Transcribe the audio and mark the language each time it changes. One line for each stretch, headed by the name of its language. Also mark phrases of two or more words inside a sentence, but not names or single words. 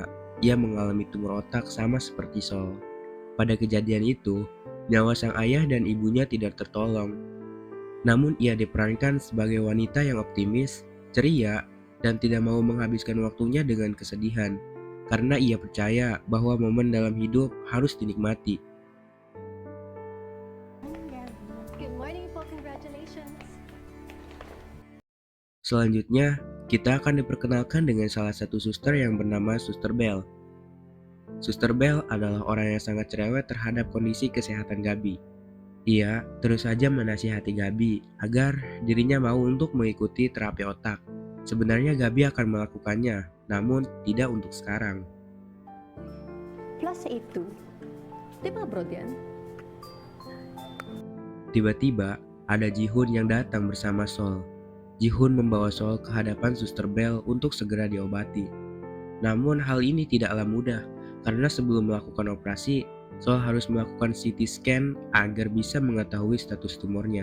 Indonesian: Ia mengalami tumor otak sama seperti Sol. Pada kejadian itu, nyawa sang ayah dan ibunya tidak tertolong. Namun ia diperankan sebagai wanita yang optimis, ceria, dan tidak mau menghabiskan waktunya dengan kesedihan. Karena ia percaya bahwa momen dalam hidup harus dinikmati.
English: Good morning po, congratulations.
Indonesian: Selanjutnya, kita akan diperkenalkan dengan salah satu suster yang bernama Suster Bell. Suster Bell adalah orang yang sangat cerewet terhadap kondisi kesehatan Gabi. Ia terus saja menasihati Gabi agar dirinya mau untuk mengikuti terapi otak. Sebenarnya Gabi akan melakukannya, namun tidak untuk sekarang.
Filipino: Plus 82. Di ba abroad yan?
Indonesian: Tiba-tiba, ada Jihun yang datang bersama Sol. Jihun membawa Sol ke hadapan Suster Bell untuk segera diobati. Namun hal ini tidaklah mudah, karena sebelum melakukan operasi, Sol harus melakukan CT scan agar bisa mengetahui status tumornya.